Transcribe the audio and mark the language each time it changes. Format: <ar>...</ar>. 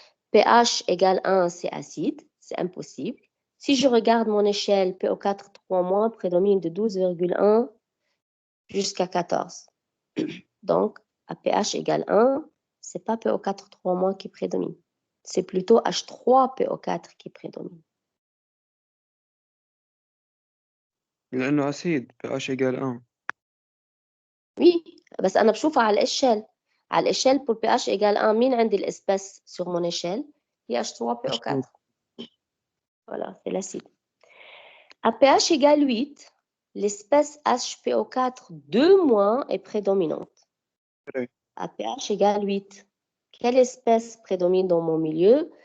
<fr>pH égale 1, c'est acide. C'est impossible. Si je regarde mon échelle, PO4 3- prédomine de 12,1 jusqu'à 14. Donc, à pH égale 1, c'est pas PO4 3- qui prédomine. C'est plutôt H3PO4 qui prédomine.</fr> <ar>لأنه أسيد</ar> <fr>pH égal 1. Oui,</fr> <ar>بس أنا بشوفها على الإشل. على الإشل</ar> <fr>pour pH égale 1,</fr> <ar>مين عندي الإسباس</ar> <fr>sur mon échelle? هي H3PO4. Voilà, c'est l'acide. À pH égale 8, l'espèce HPO4 2- est prédominante. Oui. À pH égale 8, quelle espèce prédomine dans mon milieu?</fr>